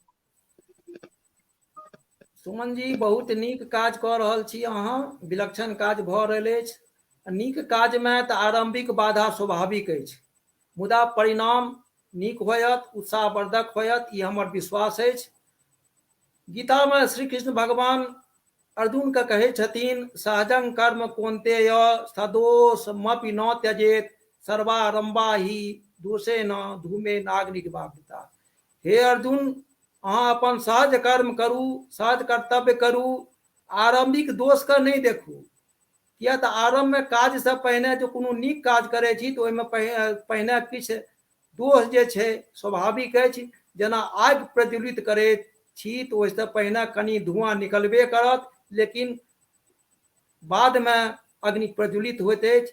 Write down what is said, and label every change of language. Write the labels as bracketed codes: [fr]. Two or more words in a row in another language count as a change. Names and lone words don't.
[mai] सुमन जी, बहुत नीक काज कऽ रहल छी अहाँ, विलक्षण काज भऽ रहल अछि। नीक काजमे तऽ आरंभिक बाधा स्वाभाविक अछि, मुदा परिणाम नीक होयत, उत्साहवर्धक होयत, ई हमर विश्वास अछि। गीता में श्री कृष्ण भगवान अर्जुन के कहै छथिन, [sa] सहजं कर्म कौन्तेय सदोषमपि न त्यजेत सर्वारंभा ही दोषे न धूमे नाग्निर्वापिता। [mai] हे अर्जुन, अहाँ अपन सहज कर्म करू, सहज कर्तव्य करू, आरंभिक दोष के नहीं देखू। किया तऽ आरंभ में काज से पहिने जो कोनो नीक काज करै छी तऽ ओहिमे पहिने किछु दोष जे छै स्वाभाविक अछि। जेना आगि प्रज्वलित करैत छी तऽ ओहिसँ पहिने कनि धुआं निकलबे करत, लेकिन बाद में अग्नि प्रज्वलित होइत अछि।